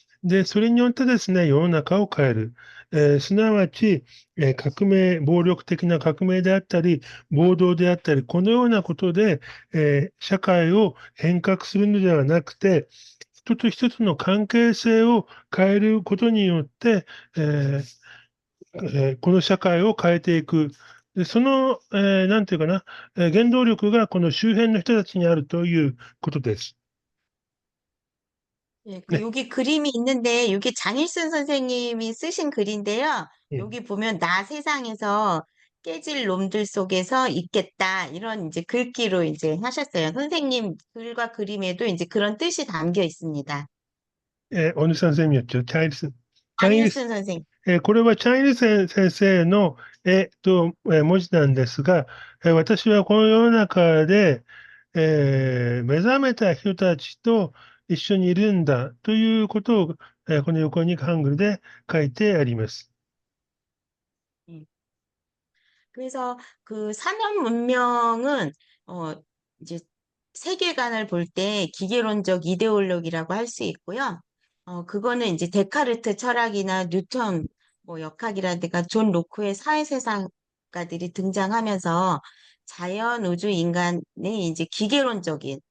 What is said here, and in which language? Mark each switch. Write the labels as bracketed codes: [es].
[ja] で、それによってですね、世の中を変える。すなわち、暴力的な革命であったり、暴動であったり、このようなことで、社会を変革するのではなくて、人と人との関係性を変えることによって、えこの社会を変えていく。で、その、なんていうかな、原動力がこの周辺の人たちにあるということです。 [ko] 예, 그 ね。 여기 그림이 있는데 이게 장일순 선생님이 쓰신 글인데요. うん。 여기 보면 나 세상에서 깨질 놈들 속에서 있겠다 이런 이제 글귀로 이제 하셨어요. 선생님 글과 그림에도 이제 그런 뜻이 담겨 있습니다. [ja] 小野先生によって、チャイニーズ、 [ko] 장일순 선생. [ja] これはチャイニーズ先生の文字なんですが、私はこの世の中で、目覚めた人たちと一緒にいるんだということを、この横にハングルで書いてあります。 음. [ko] 그래서 그 산업 문명은 어 이제 세계관을 볼 때 기계론적 이데올로기라고 할 수 있고요. 그거는 이제 데카르트 철학이나 뉴턴 뭐 역학이라든가 존 로크의 사회세상가들이 등장하면서 자연, 우주, 인간의 이제 기계론적인